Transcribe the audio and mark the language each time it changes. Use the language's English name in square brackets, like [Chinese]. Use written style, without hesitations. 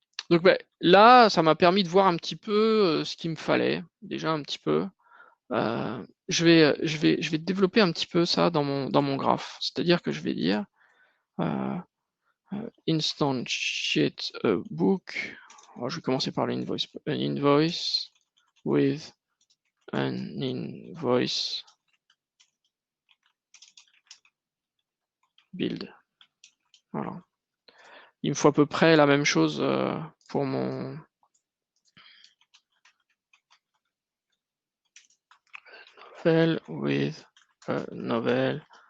[French] Donc là, ça m'a permis de voir un petit peu ce qu'il me fallait, déjà un petit peu. Je vais développer un petit peu ça dans mon graphe. C'est-à-dire que je vais dire [English] instantiate a book. [French] Alors, je vais commencer par l'invoice. [English] An invoice with an invoice build. [French] Voilà. Il me faut à peu près la même chose pour mon novel [English] with a novel.